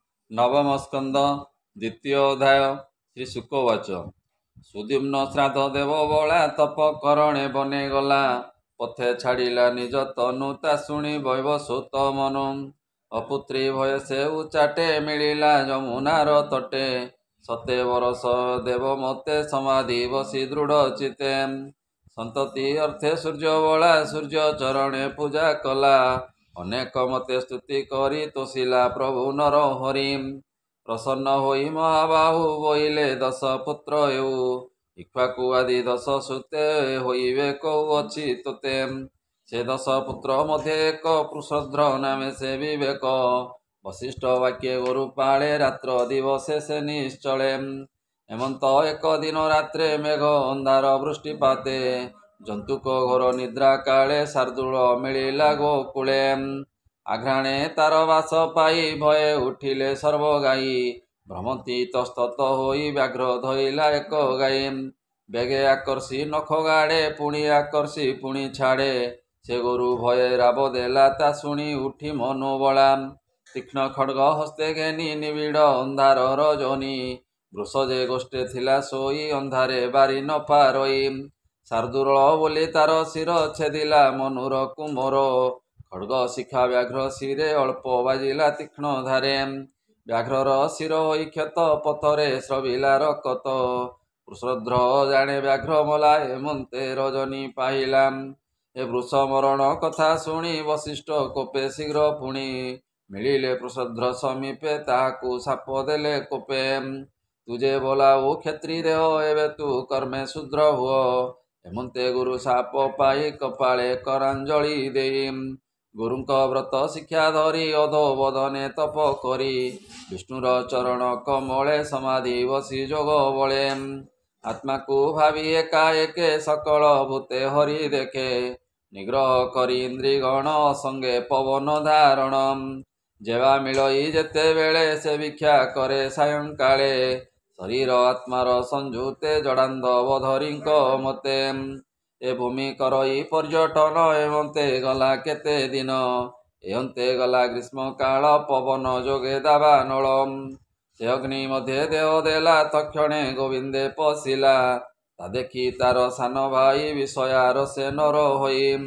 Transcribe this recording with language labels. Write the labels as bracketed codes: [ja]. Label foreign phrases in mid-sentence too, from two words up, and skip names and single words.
[or] ନବମ ସ୍କନ୍ଦ ଦ୍ୱିତୀୟ ଅଧ୍ୟାୟ ଶ୍ରୀ ଶୁକଉବାଚ ସୁଦ୍ୟୁମ୍ନ ଶ୍ରାଦ୍ଧ ଦେବ ବଳା ତପ କରଣେ ବନେ ଗଲା ପଥେ ଛାଡ଼ିଲା ନିଜ ତନୁ ତା ଶୁଣି ବୈବସ୍ୱତ ମନୁ ଅପୁତ୍ରୀ ଭୟ ସେ ଉଚାଟେ ମିଳିଲା ଯମୁନାର ତଟେ ସତେ ବରଷ ଦେବ ମତେ ସମାଧି ବସି ଦୃଢ଼ ଚିତେ ସନ୍ତତି ଅର୍ଥେ ସୂର୍ଯ୍ୟ ବଳା ସୂର୍ଯ୍ୟ ଚରଣେ ପୂଜା କଲା ଅନେକ ମତେ ସ୍ତୁତି କରି ତୋଷିଲା ପ୍ରଭୁ ନର ହରି ପ୍ରସନ୍ନ ହୋଇ ମହାବାହୁ ବୋଇଲେ ଦଶ ପୁତ୍ର ଏଉ ଇକ୍ଷ୍ୱାକୁ ଆଦି ଦଶ ସୁତେ ହୋଇବେ କୌ ଅଛି ତୋତେ ସେ ଦଶ ପୁତ୍ର ମଧ୍ୟେ ଏକ ପୁରୁଷଧ୍ର ନାମେ ସେ ବିବେକ ବଶିଷ୍ଠ ବାକ୍ୟେ ଗୁରୁ ପାଳେ ରାତ୍ର ଦିବସେ ସେ ନିଶ୍ଚଳେ ହେମନ୍ତ ଏକ ଦିନ ରାତ୍ରେ ମେଘ ଅନ୍ଧାର ବୃଷ୍ଟିପାତେ ଜନ୍ତୁକ ଘୋର ନିଦ୍ରା କାଳେ ଶାର୍ଦ୍ଦୂଳ ମିଳିଲା ଗୋକୁଳେ ଆଘ୍ରାଣେ ତାର ବାସ ପାଇ ଭୟେ ଉଠିଲେ ସର୍ବଗାଈ ଭ୍ରମନ୍ତି ତସ୍ତତ ହୋଇ ବ୍ୟାଘ୍ର ଧଇଲା ଏକ ଗାଈ ବେଗେ ଆକର୍ଷି ନଖ ଗାଡ଼େ ପୁଣି ଆକର୍ଷି ପୁଣି ଛାଡ଼େ ସେ ଗୋରୁ ଭୟେ ରାବ ଦେଲା ତା ଶୁଣି ଉଠି ମନୋବଳା ତୀକ୍ଷ୍ଣ ଖଡ୍ଗ ହସ୍ତେ ଘେନି ନିବିଡ଼ ଅନ୍ଧାର ରଜନୀ ବୃଷ ଯେ ଗୋଷ୍ଠେ ଥିଲା ସୋଇ ଅନ୍ଧାରେ ବାରି ନ ପାରଇ ଶାର୍ଦ୍ଦୂଳ ବୋଲି ତାର ଶିର ଛେଦିଲା ମନୁର କୁମର ଖଡ୍ଗ ଶିଖା ବ୍ୟାଘ୍ର ଶିରେ ଅଳ୍ପ ବାଜିଲା ତୀକ୍ଷ୍ଣ ଧାରେ ବ୍ୟାଘ୍ରର ଶିର ହୋଇ କ୍ଷତ ପଥରେ ସ୍ରବିଲା ରକତ ବୃଷଧ୍ର ଜାଣେ ବ୍ୟାଘ୍ର ମଲା ହେମନ୍ତେ ରଜନୀ ପାହିଲା ଏ ବୃଷ ମରଣ କଥା ଶୁଣି ବଶିଷ୍ଠ କୋପେ ଶୀଘ୍ର ପୁଣି ମିଳିଲେ ବୃଷଧ୍ର ସମୀପେ ତାହାକୁ ଶାପ ଦେଲେ କୋପେ ତୁଝେ ବୋଲାଉ କ୍ଷତ୍ରୀ ଦେହ ଏବେ ତୁ କର୍ମେ ଶୂଦ୍ର ହୁଅ ହେମନ୍ତେ ଗୁରୁ ଶାପ ପାଇ କପାଳେ କରାଞ୍ଜଳି ଦେଇ ଗୁରୁଙ୍କ ବ୍ରତ ଶିକ୍ଷା ଧରି ଅଧୋ ବଦନେ ତପ କରି ବିଷ୍ଣୁର ଚରଣ କମଳେ ସମାଧି ବସି ଯୋଗ ବଳେ ଆତ୍ମା କୋ ଭାବି ଏକାଏକେ ସକଳ ଭୂତେ ହରି ଦେଖେ ନିଗ୍ରହ କରି ଇନ୍ଦ୍ରିଗଣ ସଙ୍ଗେ ପବନ ଧାରଣ ଯେବା ମିଳଇ ଯେତେ ବେଳେ ସେ ଭିକ୍ଷା କରେ ସାୟଂକାଳେ ଶରୀର ଆତ୍ମାର ସଂଯୁତେ ଜଡ଼ାନ୍ଧବ ଧରିଙ୍କ ମତେ ଏ ଭୂମି କରଇ ପର୍ଯ୍ୟଟନ ଏବନ୍ତେ ଗଲା କେତେ ଦିନ ଏବନ୍ତେ ଗଲା ଗ୍ରୀଷ୍ମ କାଳ ପବନ ଯୋଗେ ଦାବା ନଳ ସେ ଅଗ୍ନି ମଧ୍ୟ ଦେହ ଦେଲା ତକ୍ଷଣେ ଗୋବିନ୍ଦେ ପଶିଲା ତା ଦେଖି ତାର ସାନ ଭାଇ ବିଷୟାର ସେ ନର ହୋଇ